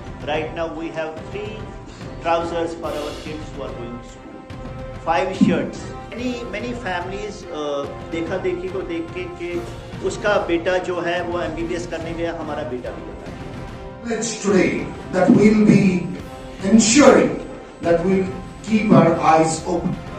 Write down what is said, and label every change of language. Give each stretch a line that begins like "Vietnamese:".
English: Right now we have 3 trousers for our kids who are going to school, 5 shirts. Many families
Hindi: देखा देखी को देख के कि उसका बेटा जो है वो MBBS करने गया, हमारा बेटा भी होता है.
English: Pledge today that we'll be ensuring that we'll keep our eyes open.